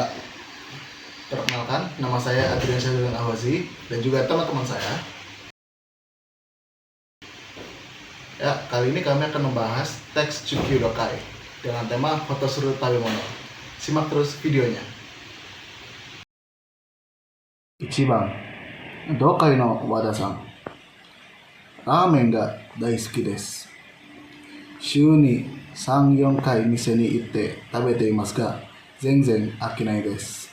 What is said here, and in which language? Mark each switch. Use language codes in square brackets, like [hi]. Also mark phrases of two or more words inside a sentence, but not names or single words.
[id] Perkenalkan, nama saya Adrian Syahrilan Ahwazi dan juga teman-teman saya. Ya, kali ini kami akan membahas teks Chukyu Dokai dengan tema Hotosuru Tabemono. Simak terus videonya. [ja] 一番、読解の和田さん. ラーメンが大好きです. 週に3、4回店に行って食べていますが、全然飽きないです。